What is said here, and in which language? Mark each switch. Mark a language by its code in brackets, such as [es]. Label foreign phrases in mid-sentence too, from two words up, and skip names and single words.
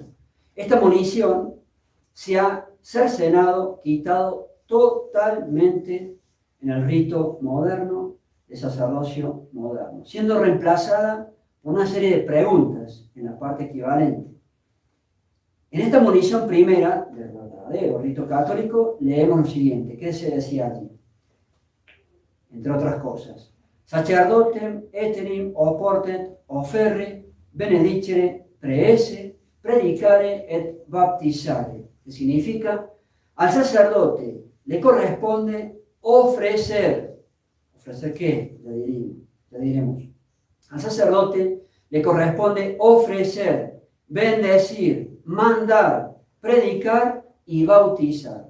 [es] Esta monición se ha cercenado, quitado totalmente en el rito moderno de sacerdocio moderno, siendo reemplazada por una serie de preguntas en la parte equivalente. En esta monición primera del verdadero rito católico leemos lo siguiente. ¿Qué se decía allí? Entre otras cosas: [la] sacerdotem etenim oportet offerre benedicere preesse predicare et baptizare, [es] que significa al sacerdote le corresponde ofrecer. ¿Ofrecer qué? Ya diremos. Al sacerdote le corresponde ofrecer, bendecir, mandar, predicar y bautizar.